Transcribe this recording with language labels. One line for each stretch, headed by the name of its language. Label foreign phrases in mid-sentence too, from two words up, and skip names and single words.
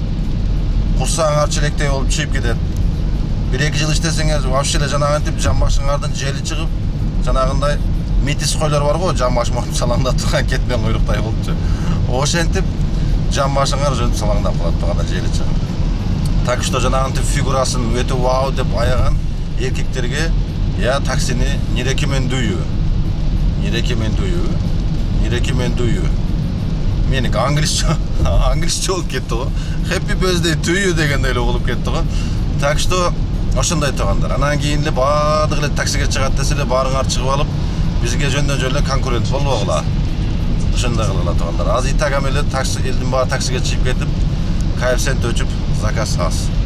Kyrgyz: Курсаңар челектей болуп чыйып кетет. 1-2 жыл иштесеңер вообще эле жанагынтип жан башыңардын жели чыгып, жанагындай метис койлор бар го, жан баш монтип салаңдап турган кетмен куйруктай болупчу. Ошентип жан башыңар жөнүп салаңдап калат туугандар, жели чыгып.
Russian: Так что
Kyrgyz: жанагынтип фигурасын өтө вау деп аяган эркектерге
Russian: я таксини не рекомендую. Не рекомендую. Не рекомендую.
Kyrgyz: Меники англисче болуп кетти го.
English: Happy birthday to you
Kyrgyz: дегендей эле болуп кетти го.
Russian: Так что
Kyrgyz: ошондой туугандар. Анан кийин эле баардык эле таксиге чыгат десе эле баарыңар чыгып алып, бизге жөндөн жөн эле конкурент болбогула. Ошондой кылгыла туугандар. Азыр итагам эле такси элдин баары таксиге чыгып кетип, коэффициент өчүп заказ аз.